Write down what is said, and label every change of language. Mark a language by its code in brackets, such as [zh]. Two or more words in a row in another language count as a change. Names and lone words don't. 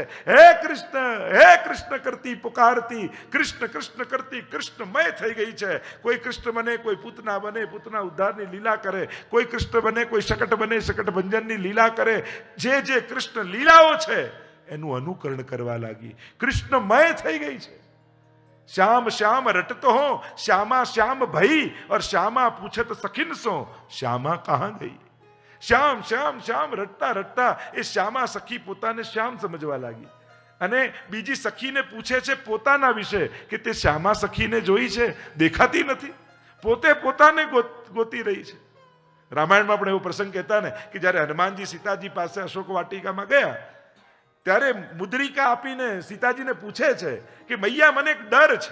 [gu] હે કૃષ્ણ કરતી પુકારતી, કૃષ્ણ કૃષ્ણ કરતી કૃષ્ણમય થઈ ગઈ છે. કોઈ કૃષ્ણ બને, કોઈ પૂતના બને, પૂતના ઉદ્ધારની લીલા કરે, કોઈ કૃષ્ણ બને, કોઈ શકટ બને, શકટ ભંજનની લીલા કરે. જે જે કૃષ્ણ લીલાઓ છે એનું અનુકરણ કરવા લાગી. કૃષ્ણમય થઈ ગઈ છે. [hi] श्याम श्याम रटतो हो, श्यामा श्याम भई, और श्यामा पूछत सखिन सो, श्यामा कहां गई? श्याम श्याम श्याम रटता रटता [gu] એ શ્યામા સખી પોતાને શ્યામ સમજવા લાગી. અને બીજી સખીને પૂછે છે પોતાના વિશે કે તે શ્યામા સખીને જોઈ છે, દેખાતી નથી. પોતે પોતાને ગોતી રહી છે. રામાયણમાં આપણે એવો પ્રસંગ કહેતા ને કે જ્યારે હનુમાનજી સીતાજી પાસે અશોક વાટિકામાં ગયા ત્યારે મુદ્રિકા આપીને સીતાજીને પૂછે છે કે મૈયા મને એક ડર છે.